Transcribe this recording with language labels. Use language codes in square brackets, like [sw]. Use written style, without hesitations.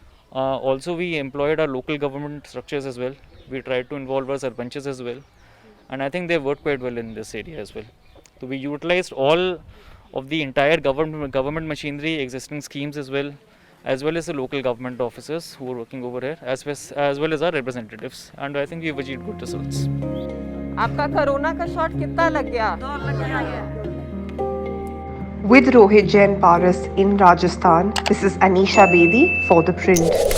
[en] Also we employed our local government structures as well. We tried to involve our sarpanches as well, and I think they worked quite well in this area as well. So we utilized all of the entire government machinery, existing schemes as well as the local government officers who were working over here, as well as our representatives, and I think we've achieved good results. [hi] आपका corona का shot कितना लग गया? [en] With Rohit Jain Paras in Rajasthan, this is Anisha Bedi for The Print.